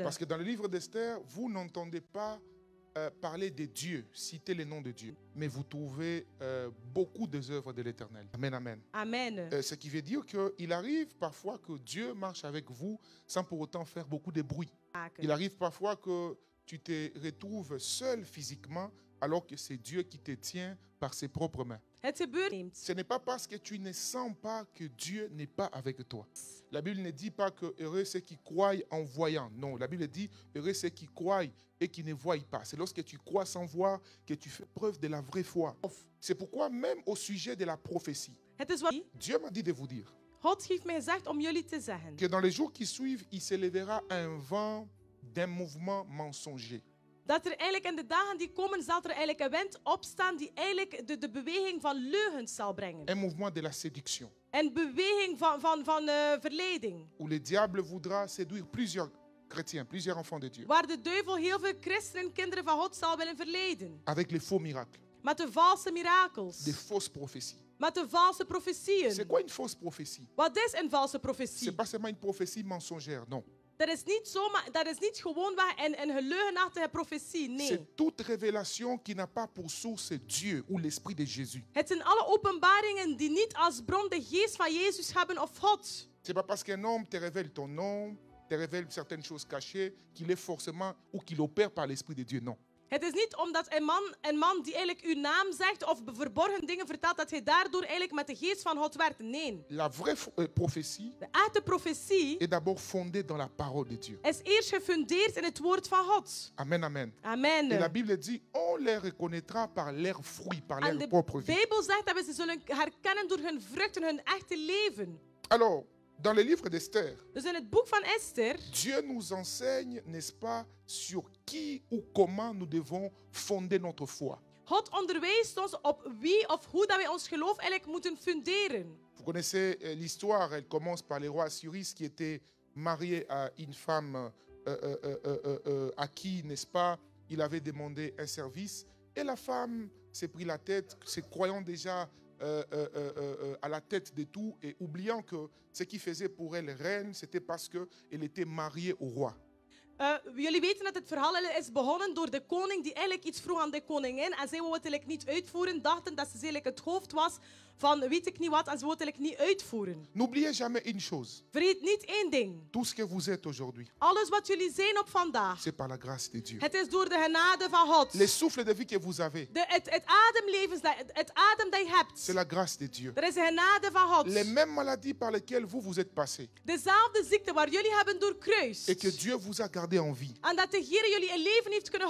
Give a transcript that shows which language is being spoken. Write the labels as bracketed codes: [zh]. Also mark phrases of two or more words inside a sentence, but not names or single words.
[fr] Parce que dans le livre d'Esther, vous n'entendez pas parler de Dieu, citer les noms de Dieu, mais vous trouvez beaucoup des œuvres de l'Éternel. Amen, amen. Amen. Ce qui veut dire qu'il arrive parfois que Dieu marche avec vous sans pour autant faire beaucoup de bruit. Il arrive parfois que tu te retrouves seul physiquement alors que c'est Dieu qui te tient par ses propres mains. [nl] Het gebeurt. [fr] Ce n'est pas parce que tu ne sens pas que Dieu n'est pas avec toi. La Bible ne dit pas que heureux ceux qui croient en voyant. Non, la Bible dit heureux ceux qui croient et qui ne voient pas. C'est lorsque tu crois sans voir que tu fais preuve de la vraie foi. C'est pourquoi même au sujet de la prophétie, [nl] Het is wat [fr] Dieu m'a dit de vous dire [nl] God heeft mij gezegd om jullie te zeggen. [fr] que dans les jours qui suivent, il s'élèvera un vent d'un mouvement mensonger. [nl] Dat er eigenlijk in de dagen die komen, zal er eigenlijk een wind opstaan die eigenlijk de beweging van leugens zal brengen. [fr] Un mouvement de la séduction. [nl] Een beweging van verleiding. [fr] Où le diable voudra séduire plusieurs chrétiens, plusieurs enfants de Dieu. [nl] Waar de duivel heel veel christenen, kinderen van God zal willen verleiden. [fr] Avec les faux miracles. [nl] Met de valse mirakels. [fr] Des fausses prophéties. [nl] Met de valse profetieën. [fr] C'est quoi une fausse prophétie? [nl] Wat is een valse [fr] C'est [nl] profetie? [fr] pas seulement une prophétie mensongère, non. [nl] Dat is niet gewoonweg een leugenachtige profetie, nee. [fr] C'est toute révélation qui n'a pas pour source Dieu ou l'Esprit de Jésus. [nl] Het zijn alle openbaringen die niet als bron de geest van Jezus hebben of God. [fr] C'est pas parce qu'un homme te révèle ton nom, te révèle certaines choses cachées, qu'il est forcément ou qu'il opère par l'Esprit de Dieu, non. [nl] Het is niet omdat een man die eigenlijk uw naam zegt of verborgen dingen vertelt, dat hij daardoor eigenlijk met de geest van God werkt. Nee. [fr] La vraie prophétie [nl] De echte profetie [fr] est d'abord fondée dans la parole de Dieu. [nl] is eerst gefundeerd in het woord van God. [fr] Amen, amen. Amen. Et la Bible dit, on les reconnaîtra par leurs fruits, par [nl] En [fr] leur [nl] de [fr] propre vie. [nl] Bijbel zegt dat we ze zullen herkennen door hun vruchten, hun echte leven. [fr] Alors, dans le livre d'Esther, [nl] Dus in het boek van Esther, [fr] Dieu nous enseigne, n'est-ce pas, sur qui ou comment nous devons fonder notre foi. [nl] God onderwijst ons op wie of hoe dat wij ons geloof eigenlijk moeten funderen. [fr] Vous connaissez l'histoire, elle commence par les rois assyriens qui étaient mariés à une femme à qui, n'est-ce pas, il avait demandé un service. Et la femme s'est pris la tête, se croyant déjà à la tête de tout et oubliant que ce qui faisait pour elle reine, c'était parce qu'elle était mariée au roi. [nl] Jullie weten dat het verhaal is begonnen door de koning die eigenlijk iets vroeg aan de koningin. En zij wou het eigenlijk niet uitvoeren, dachten dat ze eigenlijk het hoofd was van weet ik niet wat. En ze wou het eigenlijk niet uitvoeren. [fr] N'oubliez jamais une chose. [nl] Vergeet niet één ding. [fr] Tout ce que vous êtes aujourd'hui, [nl] Alles wat jullie zijn op vandaag. [fr] c'est par la grâce de Dieu. [nl] Het is door de genade van God. [fr] Les souffles de vie que vous avez, [nl] Het adem dat je hebt. [fr] c'est la grâce de Dieu. [nl] Dat is de genade van God. [fr] Les mêmes maladies par lesquelles vous êtes passés [nl] Dezelfde ziekte waar jullie hebben doorkruist. [fr] et que Dieu vous a gardé en vie. [nl] En dat de Heer jullie in leven heeft kunnen